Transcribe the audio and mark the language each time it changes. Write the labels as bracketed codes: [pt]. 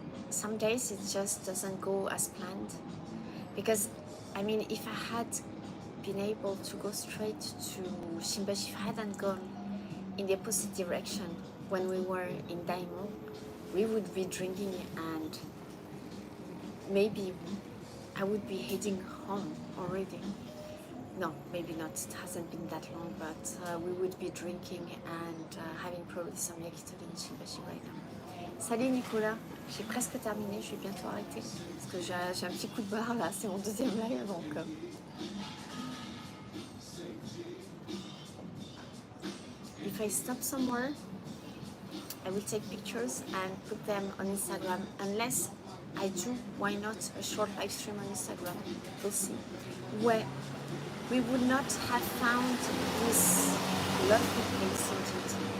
[en] Some days it just doesn't go as planned, because I mean, if I had been able to go straight to Shimbashi, if I hadn't gone in the opposite direction when we were in Daimon, we would be drinking and maybe I would be heading home already. No, maybe not, it hasn't been that long, but we would be drinking and having probably some yakitori in Shimbashi right now. [fr] Salut Nicolas, j'ai presque terminé, je vais bientôt arrêter parce que j'ai un petit coup de barre là, c'est mon deuxième live donc. [en] If I stop somewhere, I will take pictures and put them on Instagram. Unless I do, why not a short live stream on Instagram? We'll see. Where we would not have found this lovely place indeed.